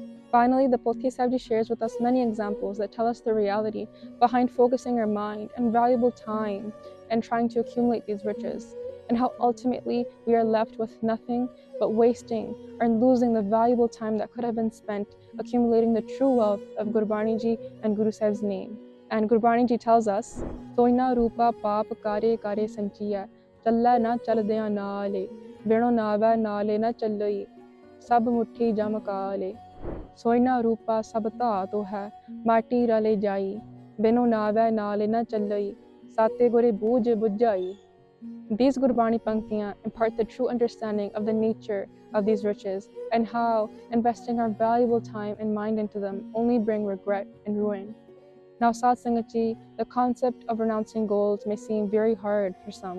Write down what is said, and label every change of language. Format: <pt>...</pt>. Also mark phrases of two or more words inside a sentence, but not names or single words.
<en>Finally, the Pothi Sahib Ji shares with us many examples that tell us the reality behind focusing our mind and valuable time and trying to accumulate these riches, and how ultimately we are left with nothing but wasting or losing the valuable time that could have been spent accumulating the true wealth of Gurbani Ji and Guru Sahib's name. And Gurbani Ji tells us,</en> <pa>ਸੋਇਨਾ ਰੁਪਾ ਪਾਪ ਕਰੇ ਕਰੇ ਸੰਚੀਐ, ਚਲਾ ਨ ਚਲਦਿਆ ਨਾਲੇ, ਵੇਨੋ ਨਵਾ ਨਾਲੇ ਨ ਚਲੋਈ, ਸਬ ਮੁੱਟੀ ਜਮਕਾਲੇ. ਸੋਇਨਾ ਰੁਪਾ ਸਬਤਾ ਤੋ ਹੈ, ਮਤਿ ਰਲੇ ਜਾਇ, ਬੇਨੋ ਨਵਾ ਨਾਲੇ ਨ ਚਲੋਈ, ਸਤੇ ਗੋਰੇ ਭੁਜ ਬੁੱਝਾਈ.</pa> <en>These</en> <pa>ਗੁਰਬਾਣੀ ਪੰਕਤੀਆਂ</pa> <en>impart the true understanding of the nature of these riches and how investing our valuable time and mind into them only bring regret and ruin. Now,</en> <pa>ਸਤ ਸੰਗਤ ਜੀ,</pa> <en>the concept of renouncing gold may seem very hard for some.</en>